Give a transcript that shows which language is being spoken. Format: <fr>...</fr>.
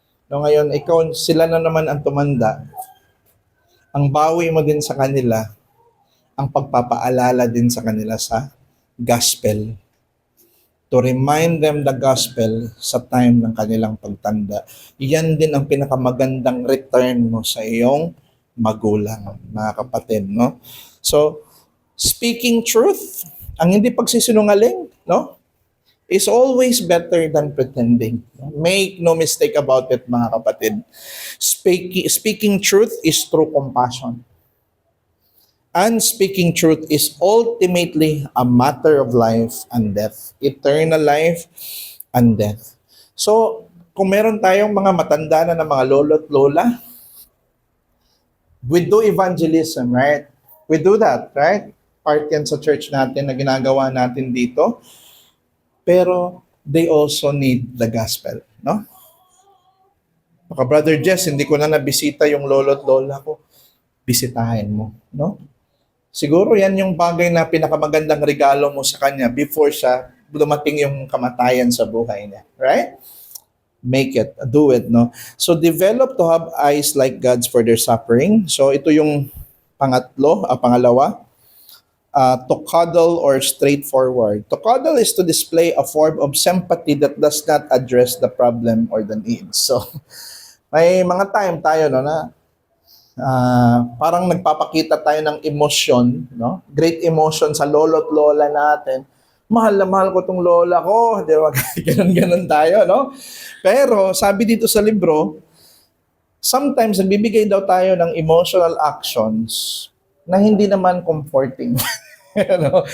<tl>No, ngayon sila na naman ang tumanda. Ang bawi mo din sa kanila, ang pagpapaalala din sa kanila sa gospel.</tl> <en>To remind them the gospel</en> <tl>sa time ng kanilang pagtanda. Yan din ang pinakamagandang return mo sa iyong magulang, mga kapatid, no? So, speaking truth, ang hindi pagsisinungaling, no?</tl> <en>Is always better than pretending. Make no mistake about it, mga kapatid. Speaking truth is true compassion. And speaking truth is ultimately a matter of life and death. Eternal life and death.</en> <tl>So, kung meron tayong mga matanda na ng mga lolo at lola,</tl> <en>we do evangelism, right? We do that, right?</en> <tl>Part yan sa church natin na ginagawa natin dito.</tl> <en>Pero they also need the gospel, no?</en> <tl>Baka Brother Jess, hindi ko na nabisita yung lolo at lola ko. Bisitahin mo, no? Siguro yan yung bagay na pinakamagandang regalo mo sa kanya before siya dumating yung kamatayan sa buhay niya, right?</tl> <en>Make it, do it, no? So develop to have eyes like God's for their suffering. So</en> <tl>ito yung pangalawa.</tl> <en>To cuddle or straightforward. To cuddle is to display a form of sympathy that does not address the problem or the needs.</en> <tl>So may mga time tayo, no, na parang nagpapakita tayo ng emosyon, no? Great emotion sa lolo at lola natin. Mahal na mahal ko tong lola ko, di ba? Ganun tayo, no? Pero sabi dito sa libro, sometimes nagbibigay daw tayo ng emotional actions na hindi naman comforting. No?</tl>